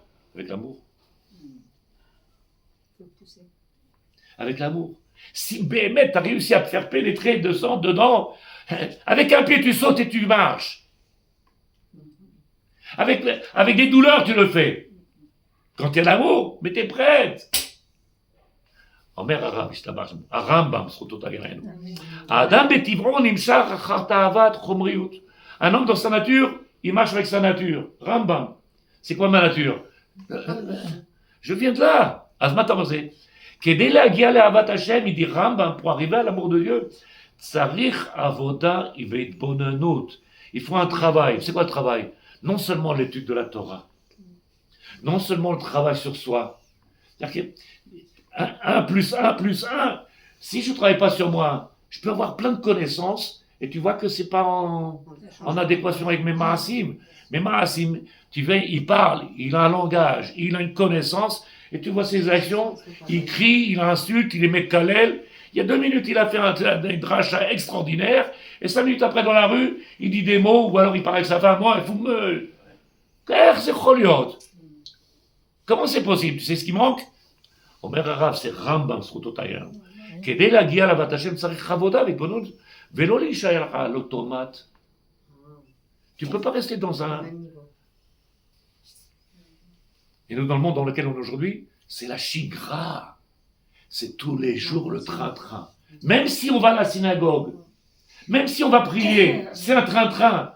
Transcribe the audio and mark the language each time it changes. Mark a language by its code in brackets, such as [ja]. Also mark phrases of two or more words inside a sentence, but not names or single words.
[fr] Avec l'amour. Avec l'amour. Si Béhémet, tu as réussi à te faire pénétrer de sang dedans, avec un pied tu sautes et tu marches. Avec des douleurs tu le fais. Quand il y a l'amour, mais tu es prête. [he] אומר הרב, השתבח שמו, הרמב"ם, זכותו תגננו. האדם בטבעו נמשך אחר תאוות חומריות. [fr] Un homme dans sa nature, il marche avec sa nature. Rambam, c'est quoi ma nature? Je viens de là. [he] אז מה אתה רוצה? כדי להגיע לאהבת השם, [fr] il dit Rambam, pour arriver à l'amour de Dieu, [he] צריך עבודה והתבוננות. [fr] Il faut un travail. C'est quoi le travail? Non seulement l'étude de la Torah, non seulement le travail sur soi. C'est-à-dire que 1 plus 1 plus 1. Si je ne travaille pas sur moi, je peux avoir plein de connaissances et tu vois que ce n'est pas en adéquation avec mes maasim. Mes maasim, tu vois, il parle, il a un langage, il a une connaissance et tu vois ses actions, il crie, il insulte, il émet kalel. Il y a 2 minutes, il a fait un dracha extraordinaire et 5 minutes après dans la rue, il dit des mots ou alors il parle avec sa femme. Moi, il faut me... c'est choliot. Comment c'est possible? Tu sais ce qui manque? [he] אומר הרב, זה רמב"ם זכותו תגננו. כדי להגיע לאהבת השם צריך עבודה והתבוננות, ולא להישאר לך על אוטומט. [fr] Tu ne peux pas rester dans un... Et nous, dans le monde dans lequel on est aujourd'hui, c'est la shigra. C'est tous les jours le train-train. Même si on va à la synagogue, même si on va prier, c'est un train-train.